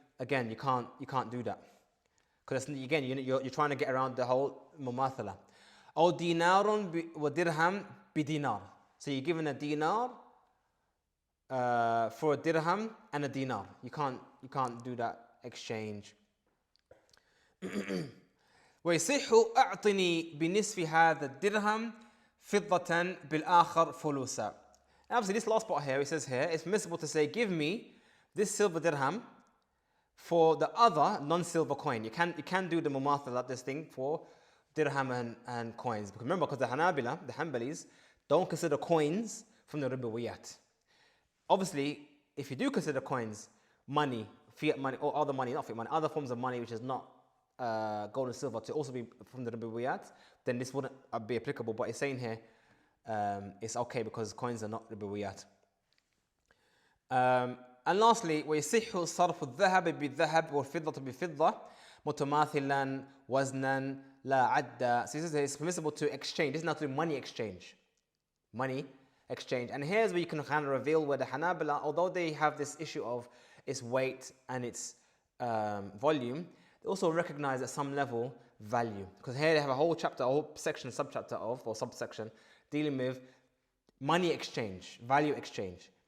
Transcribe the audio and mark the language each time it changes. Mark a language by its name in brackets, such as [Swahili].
[English] Again, you can't do that, because again you're trying to get around the whole mumathala. Or [Arabic] dinarun wa dirham bi dinar. [English] So you're given a dinar for a dirham and a dinar. You can't do that exchange. [Arabic] ويصح أعطني بنصف هذا الدرهم فضة بالآخر فلوسا. [English] Obviously, this last part here, it says here, it's permissible to say, give me this silver dirham for the other non-silver coin. You can do the mumathala, this thing, for dirham and coins. Because remember, because the Hanbalis, don't consider coins from the ribawiyat. Obviously, if you do consider coins money, fiat money, or other money, not fiat money, other forms of money which is not gold and silver to also be from the ribawiyat, then this wouldn't be applicable. But it's saying here it's okay because coins are not ribawiyat. And lastly, [Arabic] ويصح صرف الذهب بالذهب والفضة بفضة متماثلا وزنا لا عدا. [English] So this is it's permissible to exchange. This is not to money exchange. Money exchange. And here's where you can kind of reveal where the Hanabila, although they have this issue of its weight and its volume, they also recognize at some level value. Because here they have a whole chapter, a whole section, subchapter of, or subsection, dealing with money exchange, value exchange.